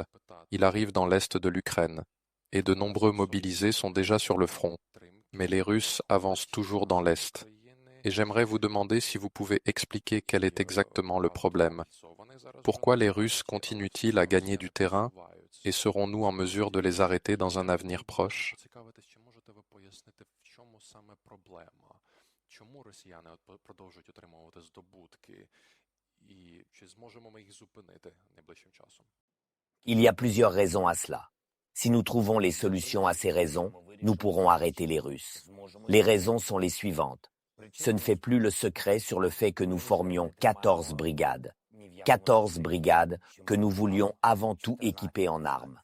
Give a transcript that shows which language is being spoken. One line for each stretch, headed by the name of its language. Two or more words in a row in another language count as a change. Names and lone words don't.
French: Il arrive dans l'est de l'Ukraine, et de nombreux mobilisés sont déjà sur le front. Mais les Russes avancent toujours dans l'est. Et j'aimerais vous demander si vous pouvez expliquer quel est exactement le problème. Pourquoi les Russes continuent-ils à gagner du terrain et serons-nous en mesure de les arrêter dans un avenir proche?
Ukrainian: Чому росіяни продовжують отримувати здобутки, і чи зможемо ми їх зупинити найближчим часом?
French: Il y a plusieurs raisons à cela. Si nous trouvons les solutions à ces raisons, nous pourrons arrêter les Russes. Les raisons sont les suivantes. Ce ne fait plus le secret sur le fait que nous formions 14 brigades. 14 brigades que nous voulions avant tout équiper en armes.